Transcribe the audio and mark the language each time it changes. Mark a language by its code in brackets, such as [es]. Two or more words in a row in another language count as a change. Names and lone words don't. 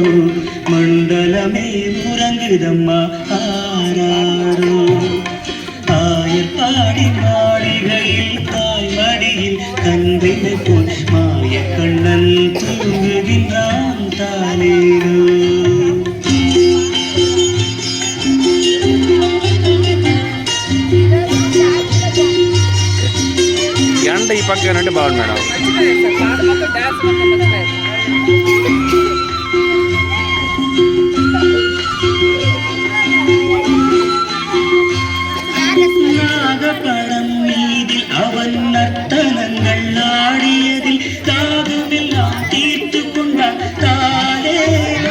[ta] மண்டலமே உறங்குதம்மா ஆராரோ. ஆயப்பாடி மாளிகையில் தாய்மடியில் கன்றினை போல் மாய கண்ணன் தூங்குகின்றான் தாலேரோ. [te] ఎండ ఈ పక్క అంటే బాగుంది మేడం. [ta] நாகப்பழம் மீதில் அவன் நர்த்தனங்கள் ஆடியதில் தாகமெல்லாம் தீர்த்து கொண்டான் தாலேரோ.